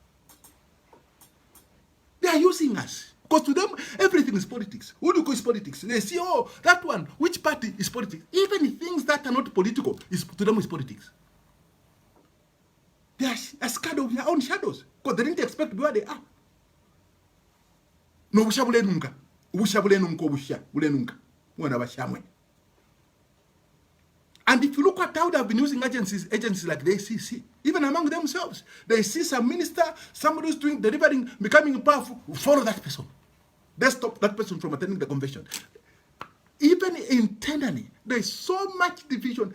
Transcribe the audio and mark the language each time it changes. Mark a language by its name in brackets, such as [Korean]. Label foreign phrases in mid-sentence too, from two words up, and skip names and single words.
[English] They are using us. Because to them, everything is politics. Who do you call is politics? They see, oh, that one, which party is politics? Even things that are not political, to them is politics. They are scared of their own shadows. Because they didn't expect to be where they are. [Bemba] No, bushabule nunca. Bushabule nunca, bushabule nunca. [English] And if you look at how they have been using agencies like the ACC, even among themselves, they see some minister, somebody who's delivering, becoming powerful, follow that person. They stop that person from attending the convention. Even internally, there is so much division.